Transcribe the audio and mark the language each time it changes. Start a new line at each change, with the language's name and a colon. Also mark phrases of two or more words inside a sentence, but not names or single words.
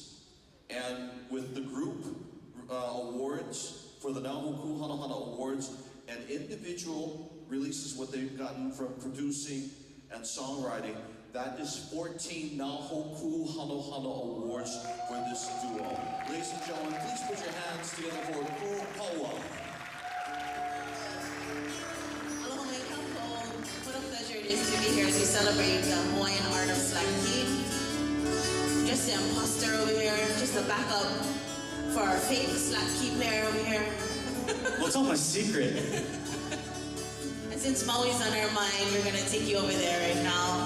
English: And with the group awards for the Nahoku Hanahana Awards and individual releases, what they've gotten from producing and songwriting, that is 14 Nahoku Hanahana Awards for this duo. Ladies and gentlemen, please put your hands together for Kupawa.
Hawaiian: Aloha mai kakou.
English: What a pleasure it is to be here as we celebrate the Hawaiian art of slaki. Just the imposter over here, just the backup for our fake slaki player over here. What's all my secret? And since Maui's on our mind, we're gonna take you over there right now.